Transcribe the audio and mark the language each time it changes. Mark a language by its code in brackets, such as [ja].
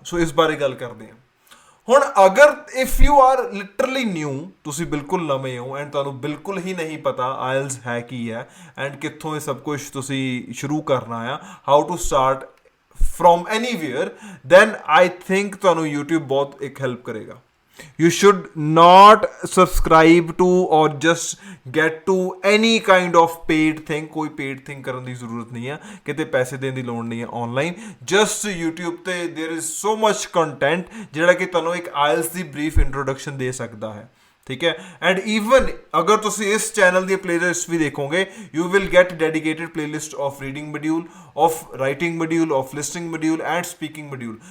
[pa] ਸੋ ਇਸ ਬਾਰੇ ਗੱਲ ਕਰਦੇ ਹਾਂ. ਹੁਣ ਅਗਰ [en] if you are literally new, [pa] ਤੁਸੀਂ ਬਿਲਕੁਲ ਨਵੇਂ ਹੋ ਐਂਡ ਤੁਹਾਨੂੰ ਬਿਲਕੁਲ ਹੀ ਨਹੀਂ ਪਤਾ ਆਇਲਸ ਹੈ ਕੀ ਹੈ ਐਂਡ ਕਿੱਥੋਂ ਇਹ ਸਭ ਕੁਝ ਤੁਸੀਂ ਸ਼ੁਰੂ ਕਰਨਾ ਆ, [en] how to start from anywhere, then I think [pa] ਤੁਹਾਨੂੰ YouTube ਬਹੁਤ ਇੱਕ ਹੈਲਪ ਕਰੇਗਾ. [en] You should not subscribe to or just get to any kind of paid thing. [pa] ਕੋਈ paid thing ਕਰਨ ਦੀ ਜ਼ਰੂਰਤ ਨਹੀਂ ਹੈ, ਕਿਤੇ ਪੈਸੇ ਦੇਣ ਦੀ ਲੋੜ ਨਹੀਂ ਹੈ. ਆਨਲਾਈਨ ਜਸਟ YouTube ਤੇ [en] there is so much content [pa] ਜਿਹੜਾ ਕਿ ਤੁਹਾਨੂੰ ਇੱਕ ਆਇਲਸ ਦੀ ਬਰੀਫ ਇੰਟਰੋਡਕਸ਼ਨ ਦੇ ਸਕਦਾ ਹੈ, ਠੀਕ ਹੈ. ਐਂਡ ਈਵਨ ਅਗਰ ਤੁਸੀਂ ਇਸ ਚੈਨਲ ਦੀ ਪਲੇਲਿਸਟ ਵੀ ਦੇਖੋਗੇ, [en] You will get dedicated playlist of reading module, of writing module, of listening module and speaking module.